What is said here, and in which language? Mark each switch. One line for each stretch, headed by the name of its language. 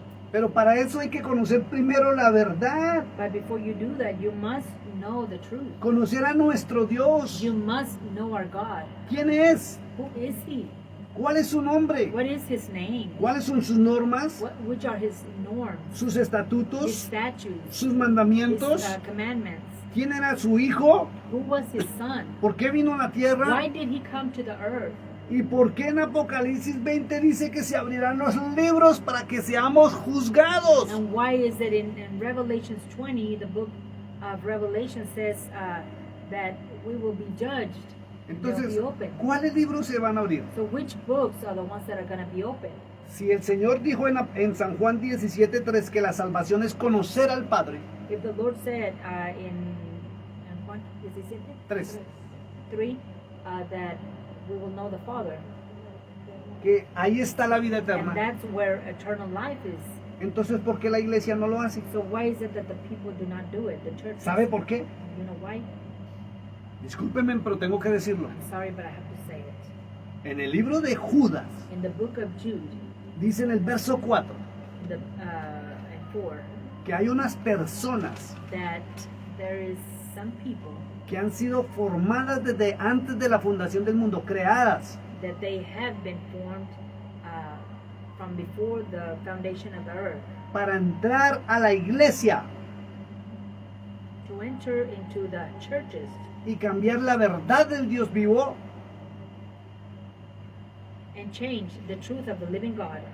Spanish: Pero para eso hay que conocer primero la verdad,
English: But before you do that, you must know the truth.
Spanish: conocer a nuestro Dios.
English: You must know our God.
Spanish: ¿Quién es?
English: Who is He?
Spanish: ¿Cuál es su nombre?
English: What is His name?
Spanish: ¿Cuáles son sus normas?
English: Which are His norms?
Spanish: ¿Sus
English: His
Spanish: estatutos?
English: statutes?
Spanish: ¿Sus
English: His
Spanish: mandamientos?
English: commandments?
Spanish: ¿Quién era su hijo?
English: Who was His son?
Spanish: ¿Por qué vino a la tierra?
English: Why did He come to the earth?
Spanish: ¿Y por qué en Apocalipsis 20 dice que se abrirán los libros para que seamos juzgados?
English: And why is it in Revelations 20, the book of Revelation says that we will be judged? They'll
Spanish: Entonces,
English: be open.
Spanish: ¿cuáles libros se van a abrir?
English: So which books are the ones that are going to be open?
Spanish: Si el Señor dijo en San Juan 17:3 que la salvación es conocer al Padre,
English: If the Lord said in Juan 17, 3, 3 that we will know the Father,
Spanish: que ahí está la vida
English: and
Spanish: eterna.
English: that's where eternal life is.
Spanish: Entonces, ¿por qué la iglesia no lo hace?
English: So why is it that the people do not do it? The church.
Spanish: ¿Sabe por qué?
English: You know why?
Spanish: Discúlpeme, pero tengo que decirlo.
English: I'm sorry, but I have to say it.
Spanish: En el libro de Judas,
English: In the book of Jude,
Spanish: dice en el verso 4,
English: in 4,
Spanish: que hay unas personas
English: that there is some people
Spanish: que han sido formadas desde antes de la fundación del mundo, creadas
English: that they have been formed from before the foundation of the earth
Spanish: para entrar a la iglesia
English: to enter into the churches
Spanish: y cambiar la verdad del Dios vivo
English: and change the truth of the living God